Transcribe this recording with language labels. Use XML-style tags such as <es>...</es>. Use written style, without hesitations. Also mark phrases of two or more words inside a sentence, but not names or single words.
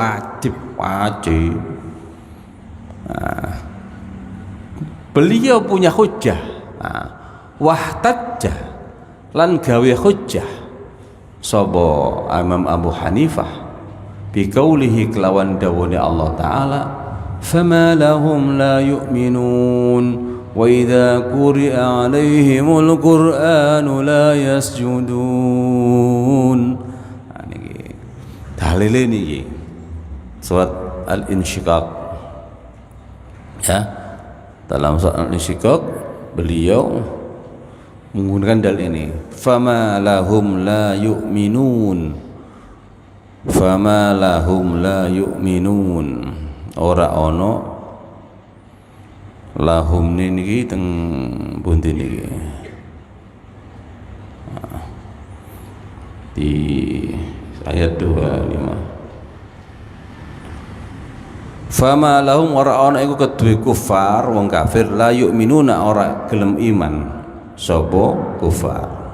<id>Nah, beliau punya hujjah. Nah,</id> <jv>wahtajjah lan gawe hujjah sapa Imam Abu Hanifah</jv> <ar>بقوله</ar> <jv>kelawan dawuhne Allah taala,</jv> <ar>فما لهم لا يؤمنون وإذا قرئ عليهم القرآن لا يسجدون.</ar> <jv>Niki dalile niki surat Al-Insyiqaq ya.</jv> <id>Dalam surat Al-Insyiqaq beliau menggunakan dalil ini,</id> <ar>فما لهم لا يؤمنون فما لهم لا يؤمنون,</ar> <jv>ora ono lahum niki teng pundi niki di ayat 25,</jv> <ar>فما لهم</ar> <jv>ora ono iku kedue kufar wong kafir</jv> <ar>لا يؤمنون</ar> <jv>ora gelem iman sapa kufar.</jv>